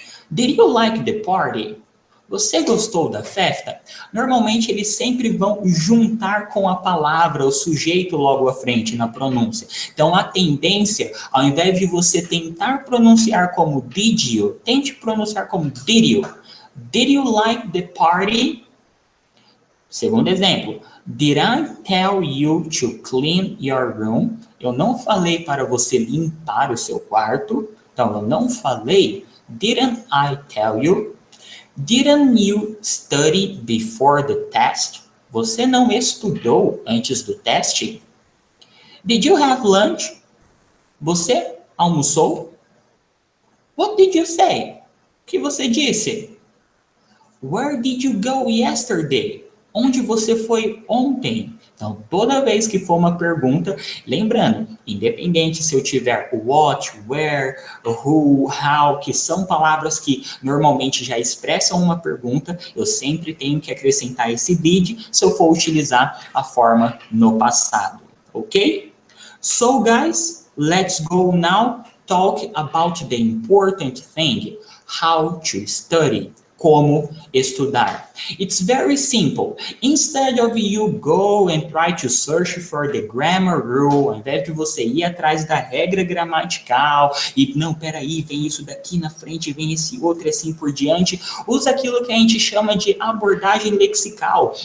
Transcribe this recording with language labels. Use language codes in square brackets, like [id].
[en] Did you like the party? [pt] Você gostou da festa? Normalmente eles sempre vão juntar com a palavra, o sujeito logo à frente na pronúncia. Então a tendência, ao invés de você tentar pronunciar como did you, tente pronunciar como did you. [en] Did you like the party? [pt] Segundo exemplo, [en] did I tell you to clean your room? [pt] Eu não falei para você limpar o seu quarto. Então eu não falei. [en] Didn't I tell you? Didn't you study before the test? [pt] Você não estudou antes do teste? [en] Did you have lunch? [pt] Você almoçou? [en] What did you say? [pt] O que você disse? [en] Where did you go yesterday? [pt] Onde você foi ontem? Então, toda vez que for uma pergunta, lembrando, independente se eu tiver what, where, who, how, que são palavras que normalmente já expressam uma pergunta, eu sempre tenho que acrescentar esse did se eu for utilizar a forma no passado, ok? [en] So, guys, let's go now talk about the important thing, how to study. [pt] Como estudar. [en] It's very simple. Instead of you go and try to search for the grammar rule, [pt] ao invés de você ir atrás da regra gramatical e não, peraí, vem isso daqui na frente, vem esse outro e assim por diante, usa aquilo que a gente chama de abordagem lexical.